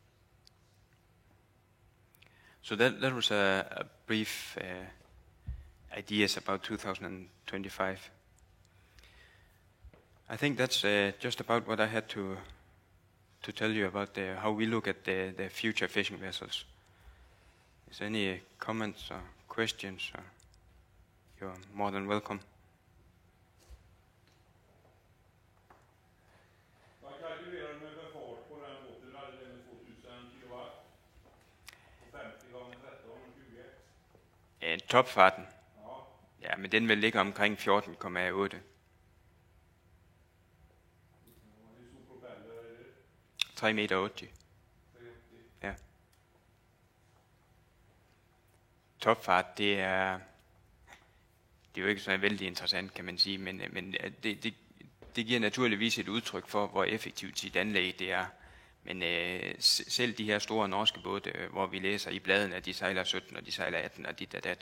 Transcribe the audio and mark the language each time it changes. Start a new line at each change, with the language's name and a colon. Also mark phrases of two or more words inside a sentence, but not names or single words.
English: So that was a brief ideas about 2025. I think that's just about what I had to tell you about how we look at the future fishing vessels. Is there any comments or questions? You're more than welcome.
Swedish: Vad kalkylerar du med fart på den båten? Hade den med 2000 kilowatt? Och 50 gånger 13 och 20? Topfarten? Ja.
Danish: Ja, men den vil ligge omkring 14,8.
Swedish: Hur stor propeller är det?
Danish: 3,80 meter.
Swedish: 380?
Danish: Ja. Topfart, det er jo ikke så vældig interessant, kan man sige, men det giver naturligvis et udtryk for, hvor effektivt sit anlæg det er. Men selv de her store norske både, hvor vi læser i bladene, at de sejler 17, og de sejler 18, og dit og dat.